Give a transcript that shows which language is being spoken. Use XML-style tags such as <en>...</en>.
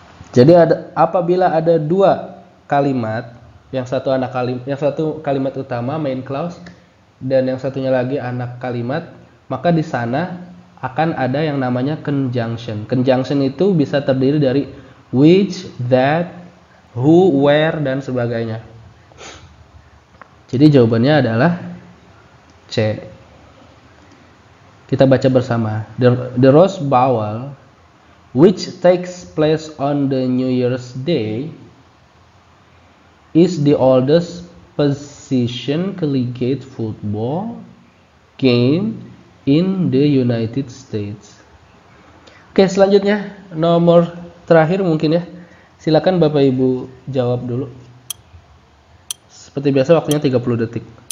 <id>Jadi apabila ada dua kalimat, yang satu kalimat utama main clause dan yang satunya lagi anak kalimat, maka di sana akan ada yang namanya conjunction. Conjunction itu bisa terdiri dari which, that, who, where dan sebagainya. Jadi jawabannya adalah C. Kita baca bersama.</id> <en>The rose bowl, which takes place on the New Year's Day, is the oldest position collegiate football game in the United States.</en> <id>Oke, selanjutnya nomor terakhir mungkin ya. Silakan Bapak Ibu jawab dulu. Seperti biasa waktunya 30 detik.</id>